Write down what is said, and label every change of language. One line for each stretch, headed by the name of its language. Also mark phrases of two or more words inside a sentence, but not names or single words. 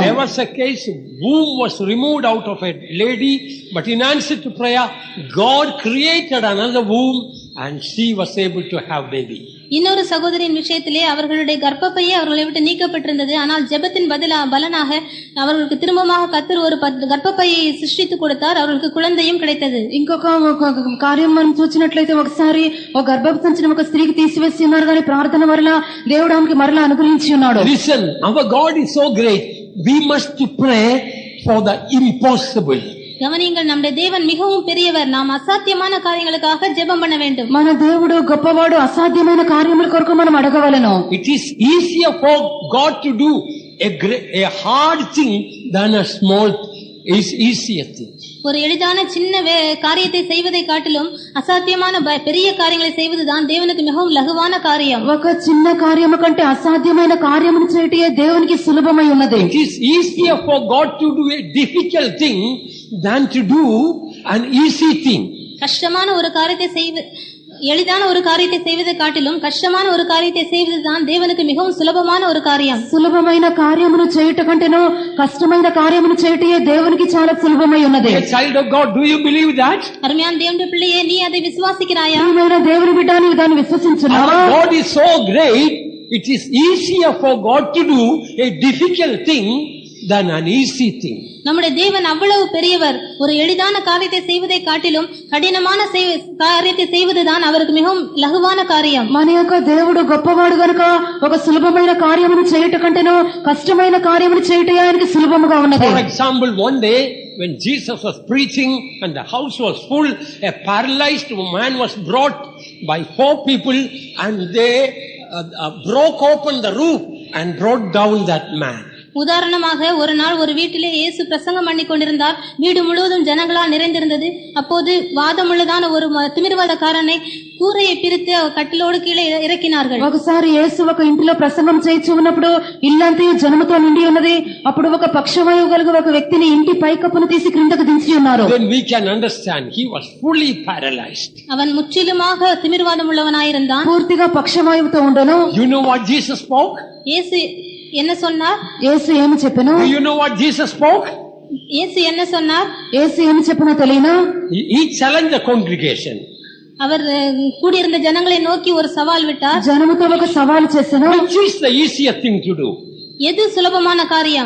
English: There was a case, womb was removed out of a lady, but in answer to prayer God created another womb and she was able to have baby.
Tamil: இன்னொரு சகோதரியின் விஷயத்திலே அவர்களுடைய கர்ப்பப்பையே அவர்களை விட்டு நீக்கப்பட்டிருந்தது. ஆனால் ஜெபத்தின் பலனாக அவர்களுக்கு திரும்பமாக கர்த்தர் ஒரு கர்ப்பப்பையை சிருஷ்டித்து கொடுத்தார். அவர்களுக்கு குழந்தையும் கிடைத்தது.
Telugu: ఇంకొక కార్యం మనం చూసినట్లయితే ఒకసారి ఒక గర్భపు సంచిన ఒక స్త్రీకి తీసివేసి ఉన్నారు కానీ ప్రార్థన వల్ల దేవుడు ఆమెకి మరలా అనుగ్రహించి ఉన్నాడు.
English: Listen, our God is so great. We must pray for the impossible.
Tamil: கவனியுங்கள், நம்முடைய தேவன் மிகவும் பெரியவர். நாம் அசாத்தியமான காரியங்களுக்காக ஜெபம் பண்ண வேண்டும்.
Telugu: మన దేవుడు గొప్పవాడు. అసాధ్యమైన కార్యముల కొరకు మనం అడగవలెను.
English: It is easier for God to do a hard thing than a small is easier thing.
Tamil: ஒரு எளிதான சின்ன காரியத்தை செய்வதை காட்டிலும் அசாத்தியமான பெரிய காரியங்களை செய்வதுதான் தேவனுக்கு மிகவும் லகுவான காரியம்.
Telugu: ఒక చిన్న కార్యము కంటే అసాధ్యమైన కార్యమును చేయటమే దేవునికి సులభమై ఉన్నది.
English: It is easier for God to do a difficult thing than to do an easy thing.
Tamil: கஷ்டமான ஒரு காரியத்தை எளிதான ஒரு காரியத்தை செய்வதை காட்டிலும் கஷ்டமான ஒரு காரியத்தை செய்வதுதான் தேவனுக்கு மிகவும் சுலபமான ஒரு காரியம்.
Telugu: సులభమైన కార్యమును చేయుట కంటేనో కష్టమైన కార్యమును చేయటమే దేవునికి చాలా సులభమై ఉన్నది.
English: Child of God, do you believe that?
Tamil: அருமையான தேவனுடைய பிள்ளையே, நீ அதை விசுவாசிக்கிறாயா?
Telugu: ప్రియమైన దేవుని బిడ్డ, నీవు దాన్ని విశ్వసించున్నావా?
English: God is so great, it is easier for God to do a difficult thing than an easy thing.
Tamil: நம்முடைய தேவன் அவ்வளவு பெரியவர். ஒரு எளிதான காரியத்தை செய்வதை காட்டிலும் கடினமான காரியத்தை செய்வதுதான் அவருக்கு மிகவும் லகுவான காரியம்.
Telugu: మన యొక్క దేవుడు గొప్పవాడు గనుక ఒక సులభమైన కార్యమును చేయుట కంటేనో కష్టమైన కార్యమును చేయుట ఆయనకి సులభముగా ఉన్నది.
English: For example, one day when Jesus was preaching and the house was full, a paralyzed man was brought by 4 people and they broke open the roof and brought down that man.
Tamil: உதாரணமாக, ஒரு நாள் ஒரு வீட்டிலே இயேசு பிரசங்கம் பண்ணி கொண்டிருந்தார். வீடு முழுவதும் ஜனங்களால் நிறைந்திருந்தது. அப்போது வாதமுள்ளதான ஒரு திமிர்வாதக்காரனை கூரையை பிரித்து கட்டிலோடு கீழே இறக்கினார்கள்.
Telugu: ఒకసారి యేసు ఒక ఇంటిలో ప్రసంగం చేయించి ఉన్నప్పుడు ఇల్లంతా జనముతో నిండి ఉన్నది. అప్పుడు ఒక పక్షవాయువు కలిగిన ఒక వ్యక్తిని ఇంటి పైకప్పును తీసి క్రిందకు దించి ఉన్నారు.
English: Then we can understand he was fully paralyzed.
Tamil: அவன் முற்றிலுமாக திமிர்வாதம் உள்ளவனாயிருந்தான்.
Telugu: పూర్తిగా పక్షవాయువుతో ఉండను.
English: You know what Jesus spoke?
Tamil: இயேசு என்ன சொன்னார்?
Telugu: యేసు ఏమి చెప్పెను?
English: Do you know what Jesus spoke?
Tamil: இயேசு என்ன சொன்னார்?
Telugu: యేసు ఏమి చెప్పెనో తెలియనా?
English: He challenged the congregation.
Tamil: அவர் கூடியிருந்த ஜனங்களை நோக்கி ஒரு சவால் விட்டார்.
Telugu: జనముతో ఒక సవాలు చేసెను.
English: Which is the easier thing to do?
Tamil: எது சுலபமான காரியம்?